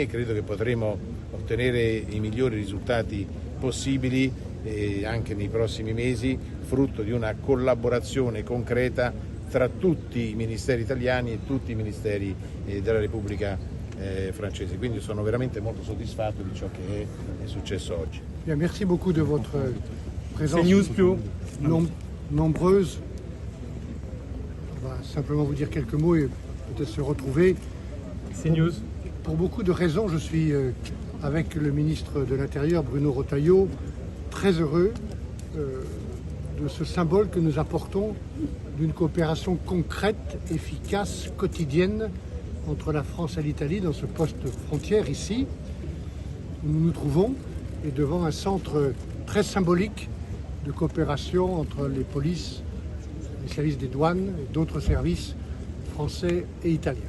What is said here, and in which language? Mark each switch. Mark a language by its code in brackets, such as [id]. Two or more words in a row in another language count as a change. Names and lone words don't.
[it] Credo che potremo ottenere i migliori risultati possibili anche nei prossimi mesi, frutto di una collaborazione concreta tra tutti i ministeri italiani e tutti i ministeri della Repubblica francese. Quindi sono veramente molto soddisfatto di ciò che è successo oggi. [fr] Bien, merci beaucoup de votre présence nombreuse. On va simplement vous dire quelques mots et peut-être se retrouver. CNews. Pour beaucoup de raisons, je suis avec le ministre de l'Intérieur, Bruno Retailleau, très heureux de ce symbole que nous apportons d'une coopération concrète, efficace, quotidienne entre la France et l'Italie dans ce poste frontière ici, où nous nous trouvons, et devant un centre très symbolique de coopération entre les polices, les services des douanes et d'autres services français et italiens.